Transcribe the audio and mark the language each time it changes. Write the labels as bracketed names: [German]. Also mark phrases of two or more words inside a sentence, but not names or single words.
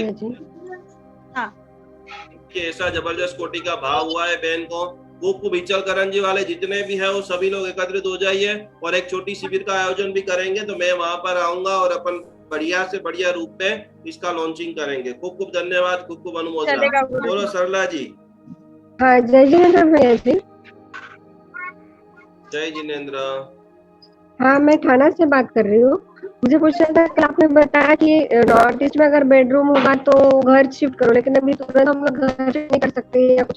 [Hindi] कि ऐसा जबरदस्त कोटि का भाव हुआ है बहन को खूब खूब हिचल करंजी वाले जितने भी है वो सभी लोग एकत्रित हो जाइए और एक छोटी शिविर का आयोजन भी करेंगे, तो मैं वहां पर आऊंगा और अपन बढ़िया से बढ़िया रूप में इसका लॉन्चिंग करेंगे। खूब खूब धन्यवाद, खूब खूब अनुमोदना। बोलो सरला जी। हाँ, जय जिनेन्द्र भैया जी। जय जिनेन्द्र। हाँ, मैं थाना से बात कर रही हूँ। मुझे पूछना था कि आपने बताया कि [English] north east [Hindi] में अगर बेडरूम होगा तो घर शिफ्ट करो, लेकिन अभी तुरंत हम लोग घर शिफ्ट नहीं कर सकते या कुछ।